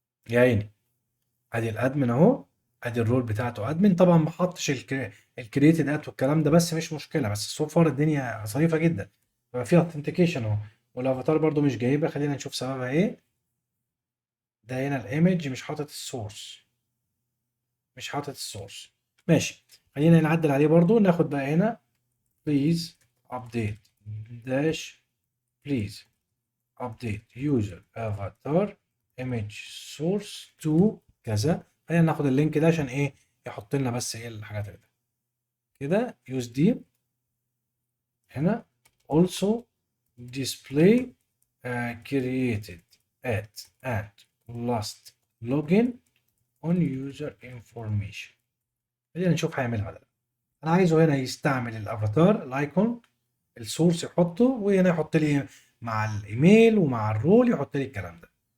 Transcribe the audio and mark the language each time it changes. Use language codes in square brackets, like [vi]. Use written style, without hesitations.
[ar] يا عيني. ادي الادمن اهو. ادي الرول بتاعته ادمن. طبعا ما حطش الكرييتد ات والكلام ده بس مش مشكله. بس سو فار الدنيا ظريفه جدا. يبقى فيها اوثنتيكيشن اهو. والافاتار برضو مش جايبها. خلينا نشوف سببها ايه. ده هنا الايمج مش حاطط السورس. مش حاطط السورس. ماشي. خلينا نعدل عليه برضو. ناخد بقى هنا [en] please update dash please update user avatar image source to [ar] كذا. خلينا ناخد اللينك ده عشان ايه يحط لنا بس ايه الحاجات اللي كده. [en] use [ar] دي هنا [en] also display created at and last login on user information. [ar] خلينا نشوف هيعملها ولا لا. انا عايزه هنا يستعمل الافاتار الايكون السورس يحطه وهنا يحط لي مع الايميل ومع الرول يحط لي الكلام ده.